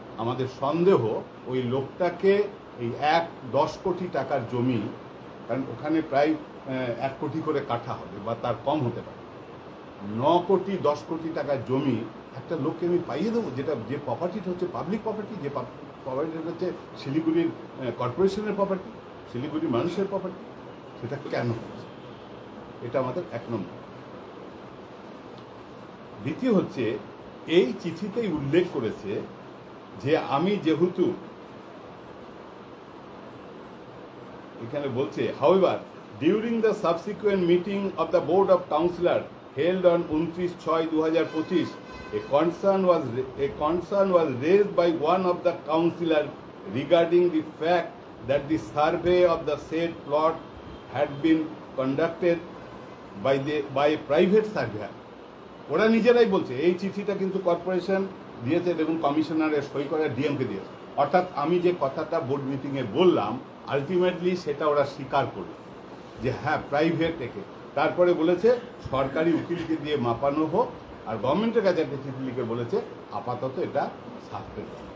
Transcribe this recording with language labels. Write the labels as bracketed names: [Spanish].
[Bangla] আমাদের সন্দেহ ওই লোকটাকে এই 10 কোটি টাকার জমি, কারণ ওখানে প্রায় 1 কোটি করে কাঠা হবে বা তার কম হতে পারে, 9 কোটি 10 কোটি টাকার জমি একটা লোককে আমি পাইয়ে দেবো, যেটা যে প্রপার্টিটা হচ্ছে পাবলিক প্রপার্টি, যে প্রপার্টিটা হচ্ছে শিলিগুড়ির কর্পোরেশনের প্রপার্টি, শিলিগুড়ির মানুষের প্রপার্টি, সেটা কেন হচ্ছে? এটা আমাদের 1 নম্বর। দ্বিতীয় হচ্ছে, এই চিঠিতেই উল্লেখ করেছে যে আমি যেহেতু, এখানে বলছে, [English] However during the subsequent meeting of the board of councillor held on 29/6/2025, a concern was raised by one of the councillor regarding the fact that the survey of the said plot had been conducted by a private surveyor. [Bangla] ওরা নিজেরাই বলছে এই চিঠিটা কিন্তু corporation দিয়েছে এবং কমিশনারের সই করে ডিএমকে দিয়েছে। অর্থাৎ আমি যে কথাটা বোর্ড মিটিংয়ে বললাম, আলটিমেটলি সেটা ওরা স্বীকার করলো যে হ্যাঁ প্রাইভেট থেকে। তারপরে বলেছে সরকারি উকিলকে দিয়ে মাপানো হোক, আর গভর্নমেন্টের কাছে একটা চিঠি লিখে বলেছে আপাতত এটা সাসপেন্ড।